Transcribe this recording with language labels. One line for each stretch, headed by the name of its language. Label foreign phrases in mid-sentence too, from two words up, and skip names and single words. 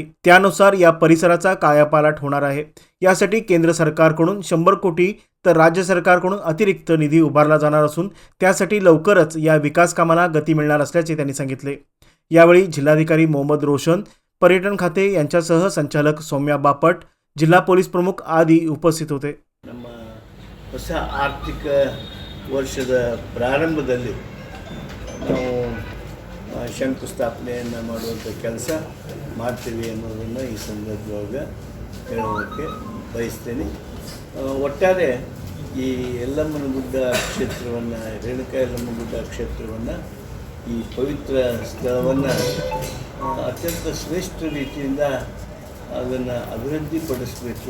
Marathi: त्यानुसार या परिसराचा कायापालट होणार आहे। यासाठी केंद्र सरकारकडून 100 कोटी तर राज्य सरकारकडून अतिरिक्त निधी उभारला जाणार असून त्यासाठी लवकरच या विकास कामाला गती मिळणार असल्याचे त्यांनी सांगितले। यावेळी जिल्हाधिकारी मोहम्मद रोशन, पर्यटन खाते यांच्यासह संचालक सौम्या बापट, जिल्हा पोलीस प्रमुख आदी उपस्थित होते।
Kannada: ನಮ್ಮ ಹೊಸ ಆರ್ಥಿಕ ವರ್ಷದ ಪ್ರಾರಂಭದಲ್ಲಿ ನಾವು ಶಂಕುಸ್ಥಾಪನೆಯನ್ನು ಮಾಡುವಂಥ ಕೆಲಸ ಮಾಡ್ತೀವಿ ಅನ್ನೋದನ್ನು ಈ ಸಂದರ್ಭದೊಳಗೆ ಹೇಳೋದಕ್ಕೆ ಬಯಸ್ತೇನೆ। ಒಟ್ಟಾರೆ ಈ ಯಲ್ಲಮ್ಮನ ಗುಡ್ಡ ಕ್ಷೇತ್ರವನ್ನು, ರೇಣುಕಾ ಯಲ್ಲಮ್ಮ ಗುಡ್ಡ ಕ್ಷೇತ್ರವನ್ನು, ಈ ಪವಿತ್ರ ಸ್ಥಳವನ್ನು ಅತ್ಯಂತ ಶ್ರೇಷ್ಠ ರೀತಿಯಿಂದ ಅದನ್ನು ಅಭಿವೃದ್ಧಿಪಡಿಸಬೇಕು।